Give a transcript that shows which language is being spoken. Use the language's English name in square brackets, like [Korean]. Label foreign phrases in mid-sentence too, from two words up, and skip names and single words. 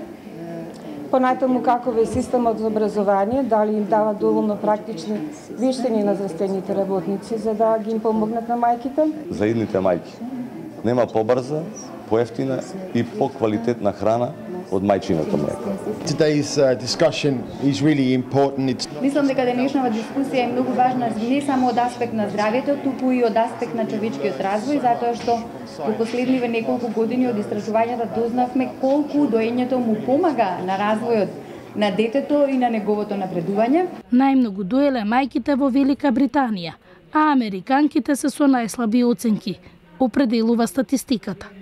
[Macedonian] Понатаму каков е системот за образование, дали им дава доволно практични вештини на здравствените работници за да ги им помогнат на мајките. За идните мајки нема побрза, поевтина и поквалитетна храна од мајчиното млеко. [English] Today's discussion is really important. [Macedonian] Мислам дека денешната дискусија е многу важна не само од аспект на здравјето, туку и од аспект на човечкиот развој, затоа што во последниве неколку години од истражувањата дознавме колку доењето му помага на развојот на детето и на неговото напредување. Најмногу доеле мајките во Велика Британија, а американките се со најслаби оценки, определува статистиката.